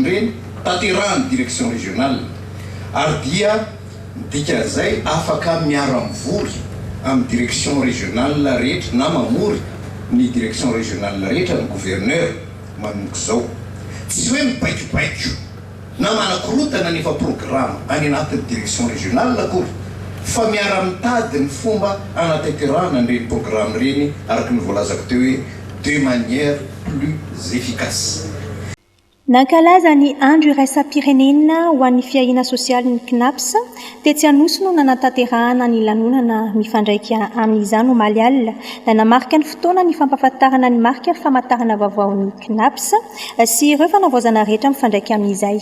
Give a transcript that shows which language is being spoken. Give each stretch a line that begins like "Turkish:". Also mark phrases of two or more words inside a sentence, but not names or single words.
Malagasy: reny tanterahany
French: direction régionale
Malagasy: ary dia dika zay afaka miara-mivory amin'ny
French: direction régionale
Malagasy: rehetra na mamory ny
French: direction régionale
Malagasy: rehetra ny gouverneur manomboka izao tsy hoe mibaikobaiko na manakorotana nefa programa any anatin'ny direction régionale akory fa miara-mitady ny fomba anateterana nireny programme reny araka ny voalazako teo hoe
French: de manière plus efficace.
Malagasy: Nankalaza ny andro iraisam-pirenena ho an'ny fiahina sosialy ny CNAPS dia tsy hanosy no nanatanterahana ny lanonana mifandraika amin'izany omaly alina da namarika ny fotoana ny fampahafantarana ny marika famantarana vaovao ny CNAPS sy ireo fanavaozana rehetra mifandraika amin'izay.